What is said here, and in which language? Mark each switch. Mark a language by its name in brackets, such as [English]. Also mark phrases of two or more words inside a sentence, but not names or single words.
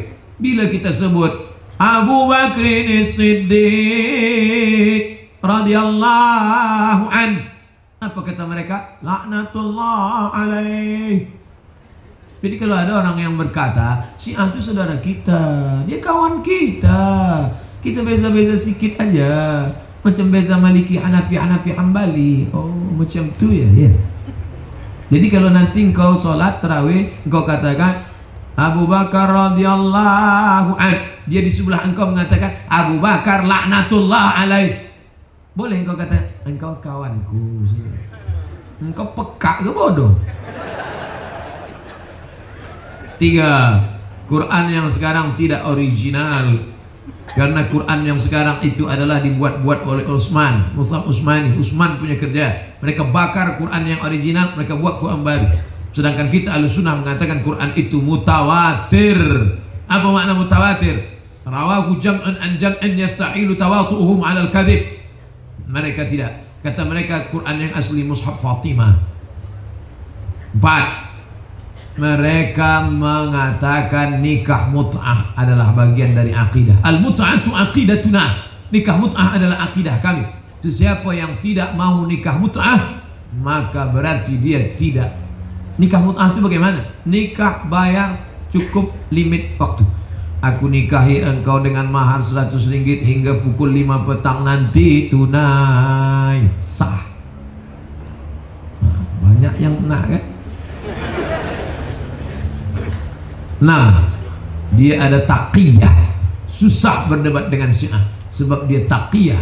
[Malay] Bila kita sebut Abu Bakrin Siddiq [Arabic] رضي الله عن, [Malay] apa kata mereka? [Arabic] لعنة الله عليه. [Malay] Jadi kalau ada orang yang berkata Syiah itu saudara kita, dia kawan kita, kita beza-beza sikit aja, macam beza Maliki, Hanafi, Hambali. Oh macam tu ya, ya. Jadi kalau nanti engkau sholat tarawih, engkau katakan Abu Bakar [Arabic] رضي الله عن, [Malay] dia di sebelah engkau mengatakan Abu Bakar [Arabic] لعنة الله عليه. [Malay] Boleh engkau kata engkau kawanku, engkau peka ke bodoh? 3, Quran yang sekarang tidak original, karena Quran yang sekarang itu adalah dibuat-buat oleh Utsman, Mus'haf Utsmani. Utsman punya kerja. Mereka bakar Quran yang original, mereka buat Quran baru. Sedangkan kita Ahlussunnah mengatakan Quran itu mutawatir. Apa makna mutawatir? [Arabic] رواه جمع عن جمع يستحيل تواطؤهم على الكذب. [Malay] Mereka tidak. Kata mereka Quran yang asli Mushaf Fatimah. 4, mereka mengatakan nikah mut'ah adalah bagian dari akidah. [Arabic] المتعة عقيدتنا. [Malay] Nikah mut'ah adalah akidah kami. Itu siapa yang tidak mau nikah mut'ah, maka berarti dia tidak. Nikah mut'ah itu bagaimana? Nikah bayar cukup limit waktu. Aku nikahi engkau dengan mahar 100 ringgit hingga pukul 5 petang nanti, tunai, sah. Nah, banyak yang nak kan? 6, dia ada taqiyah. Susah berdebat dengan Syiah sebab dia taqiyah.